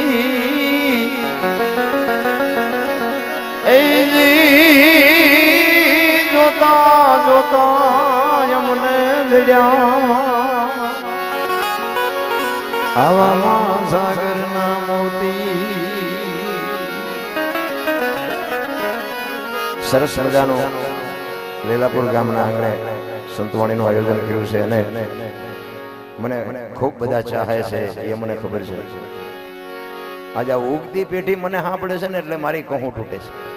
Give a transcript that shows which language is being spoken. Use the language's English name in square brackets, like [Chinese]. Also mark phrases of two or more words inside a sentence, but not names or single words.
[Gujarati] જોતા જોતા યમુને મિલ્યા હવા સાગર ના મોતી સરસ મજાનો લીલાપુર ગામના આંગણે સંતવાણીનું આયોજન કર્યું છે અને મને ખૂબ બધા ચાહે છે એ મને ખબર છે. આજે આ ઉગતી પેઢી મને સાંભળે છે ને એટલે મારી કહું તૂટે છે.